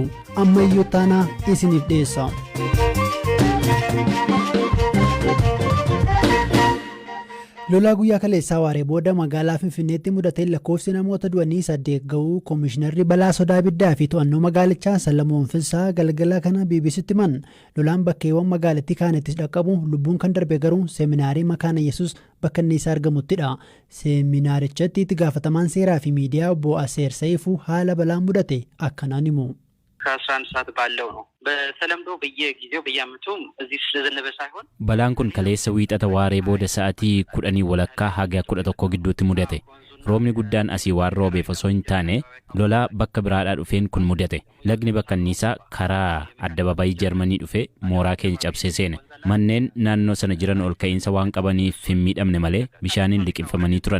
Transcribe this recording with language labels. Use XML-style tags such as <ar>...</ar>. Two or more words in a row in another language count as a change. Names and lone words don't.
<om>Ammayyuu taanaa isiniif dhiyeessa. Lolaa guyyaa kaleessaa waaree booda magaalaa Finfinneetti mudateen lakkoofsi namoota du'anii 8 ga'uu Koomishinarri balaa sodaa ibiddaa fi to'annoo magaalichaa Salamoon Finsaa galgala kana BBCtti himan. Lolaan bakkeewwan magaalattii kaanittis dhaqqabu lubbuun kan darbe garuu seeminaarii Makaana Yesuus bakka inni isaa argamuttidha. Seeminaarichatti itti gaafatamaan seeraa fi miidiyaa obbo Aseer Saifuu haala balaan mudate akkanaan himu.</om> <am>ከ11 ሰዓት ባለው ነው በተለምዶ በየጊዜው በየአመቱ እዚህ ስለዘነበ ሳይሆን</am> <om>balaan kun kaleessa wiixata waaree booda sa'aatii 10 walakkaa haga 11 gidduutti mudate. Roobni guddaan asii waan roobeef osoo hin taane lolaa bakka biraadhaa dhufeen kun mudate. Lagni bakka isaa karaa addababayii Jarmanii dhufee mooraa keenya cabsee seene. Manneen naannoo sana jiran ol ka'iinsa waan qabaniif hin miidhamne malee bishaaniin liqimfamanii turan.</om>